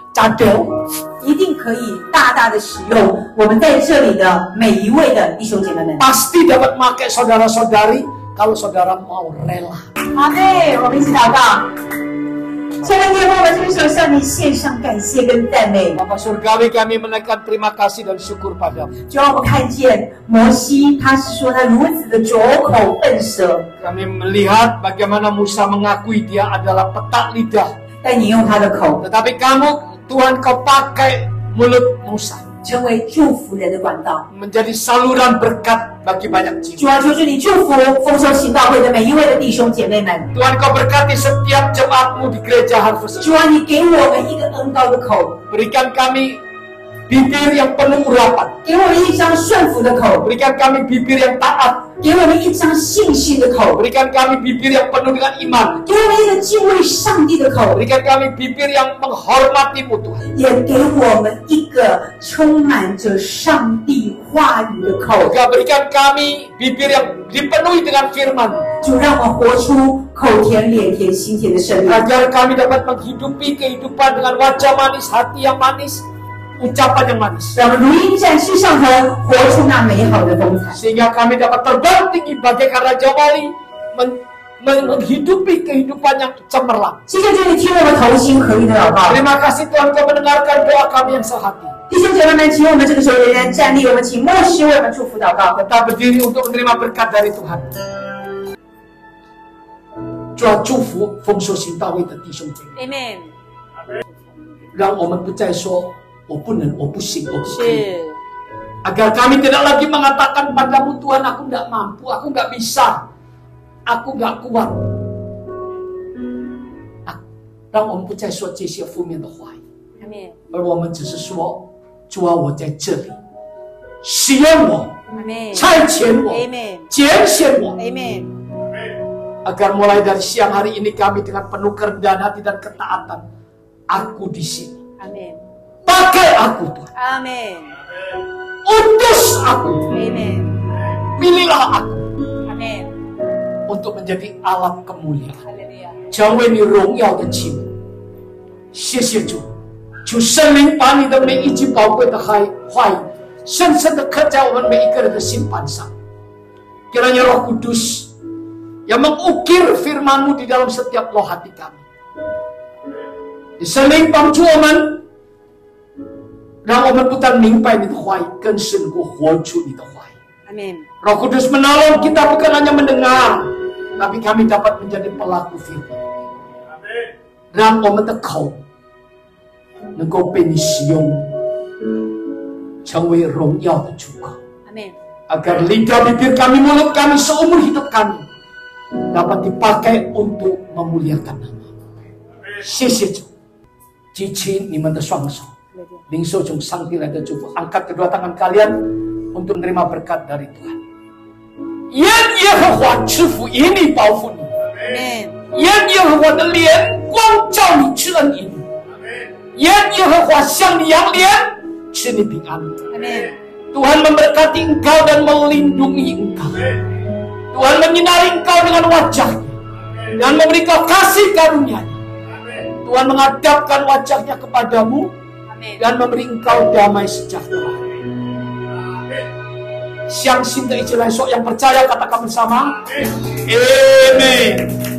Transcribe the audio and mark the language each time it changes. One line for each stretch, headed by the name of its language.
Indonesian: cadel,
Chinese: 一定可以大大的使用我们在这里的每一位的弟兄姐妹们。
Indonesian: pasti dapat pakai saudara-saudari kalau saudara mau rela.
Chinese: 阿妹，我们一起祷告。现在耶和华这个时候向你献上感谢跟赞美。
Indonesian: Bapa Surgawi, kami menaikkan terima kasih dan syukur padamu.
Chinese: 就让我们看见摩西，他是说他如此的拙口笨舌，
Indonesian: Kami melihat bagaimana Musa mengakui dia adalah petak lidah.
Chinese: 但你用他的口
Indonesian: Tetapi kamu, Tuhan, kau pakai mulut Musa
Chinese: 成为祝福人的管道。
Indonesian: menjadi saluran berkat bagi banyak jiwa.
Chinese: 主啊，求主你祝福丰收行道会的每一位的弟兄姐妹们。
Indonesian: Tuhan, kau berkati setiap jemaatmu di gereja Harvest.
Chinese: 主啊，你给我们一个恩高的口，
Indonesian: Berikan kami bibir yang penuh urapan.
Chinese: 给我们一张顺服的口，
Indonesian: Berikan kami bibir yang taat.
Chinese: 给我们一张信心的口，
Indonesian: Berikan kami bibir yang penuh dengan iman.
Chinese: 给我们一个敬畏上帝的口，
Indonesian: Berikan kami bibir yang menghormati-Mu, Tuhan.
Chinese: 也给我们一个充满着上帝话语的口。
Indonesian: Juga berikan kami bibir yang dipenuhi dengan firman.
Chinese: 主让我们活出口甜、脸甜、心甜的生命，
Indonesian: Agar kami dapat menghidupi kehidupan dengan wajah manis, hati yang manis, ucapan yang manis.
Chinese: 让我们如鹰展翅上腾，活出那美好的风采。
Indonesian: Sehingga kami dapat terbang tinggi bagaikan Raja Wali, menghidupi kehidupan yang cemerlang.
Chinese: 谢谢主，你听我们同心合一的祷告。
Indonesian: Terima kasih Tuhan, kau mendengarkan doa kami yang sehati.
Chinese: 弟兄姐妹们，请我们这个时候仍然站立，我们请牧师为我们祝福祷告。
Indonesian: Tetap berdiri untuk menerima berkat dari Tuhan.
Chinese: 主啊，祝福丰收行道会的弟兄姐妹， Amen。让我们不再说我不能，我不行，我不可以。是，
Indonesian: Agar kami tidak lagi mengatakan padamu, Tuhan, aku tidak mampu, aku tidak bisa, aku tidak kuat.
Chinese: 让我们不再说这些负面的话语， Amen。而我们只是说，主啊，我在这里，使用我， Amen。差遣我， Amen。拣选我， Amen。
Indonesian: agar mulai dari siang hari ini kami dengan penuh kerendahan hati dan ketaatan, aku di sini. Amen。 Pakai aku, Tuhan. Amen。 Utus aku. Amen。 Pilihlah aku Amen。 untuk menjadi alat kemuliaan.
Chinese: 哈利路亚。成为你荣耀的器皿。谢谢主，求圣灵把你的每一句宝贵的话语，深深的刻在我们每一个人的心板上。
Indonesian: Kiranya Roh Kudus yang mengukir firman-Mu di dalam setiap loh hati kami.
Chinese: 圣灵帮助我们，让我们不但明白你的话语，更是能够活出你的话语。 Amen。
Indonesian: Roh Kudus menolong kita bukan hanya mendengar, tapi kami dapat menjadi pelaku firman.
Chinese: 让我们的口能够被你使用，成为荣耀的出口。 Amen。
Indonesian: Agar lidah bibir kami, mulut kami, seumur hidup kami dapat dipakai untuk memuliakan nama.
Chinese: 谢谢主，举起你们的双手，领受从上帝来的祝福，
Indonesian: angkat kedua tangan kalian untuk menerima berkat dari Tuhan.
Chinese: 愿耶和华赐福以你，保护你。 Amen。愿耶和华的脸光照你，赐恩于你。愿耶和华向你扬脸，赐你平安。 Amen。
Indonesian: Tuhan memberkati engkau dan melindungi engkau. Tuhan menyinari engkau dengan wajahnya dan memberi kau kasih karunia-Nya. Tuhan menghadapkan wajahnya kepadamu dan memberi engkau damai sejahtera.
Chinese: 相信的一起来说，
Indonesian: yang percaya katakan bersama. Amen.